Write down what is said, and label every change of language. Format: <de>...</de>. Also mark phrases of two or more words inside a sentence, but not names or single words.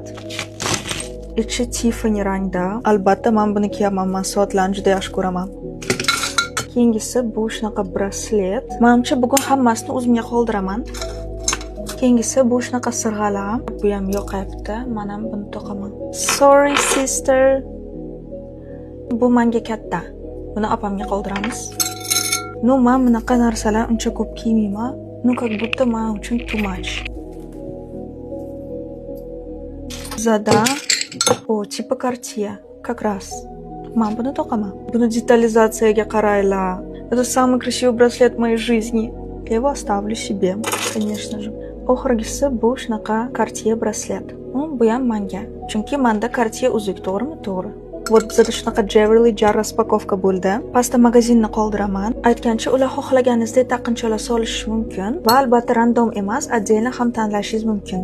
<uz>Ichi Tiffany rangda. Albatta men buni kiyaman, men soatlarni juda yaxshi ko'raman. Keyingisi bu shunaqa braslet. Menimcha bugun hammasini o'zimga qoldiraman. Keyingisi bu shunaqa sirg'alar. Bu ham yoqayapti. Men ham buni taqaman.</uz> <en>Sorry sister.</en> <uz>Bu menga katta. Buni opamga qoldiramiz. No, men bunaqa narsalar uncha ko'p kiymayman. No,</uz> <ru>как будто</ru> <uz>men uchun</uz> <en>too much.</en> <uz>Zada. O,</uz> <ru>типа Cartier. Как раз.</ru> <uz>Men buni taqaman. Buni детализациyaga qaraylar.</uz> <ru>Это самый красивый браслет в моей жизни. Я его оставлю себе, конечно же.</ru> <uz>Oxirgisi bu shunaqa Cartier braslet. Bu ham menga. Chunki menda Cartier uzuk, to'g'rimi? To'g'ri. Вот bizda shunaqa</uz> <en>jewelry jar</en> <uz>raspakovka bo'ldi. Pastda magazinni qoldiraman. Aytgancha ular xohlaganingizdek taqincholar solishish mumkin va albatta random emas, отдельно ham tanlashingiz mumkin.</uz>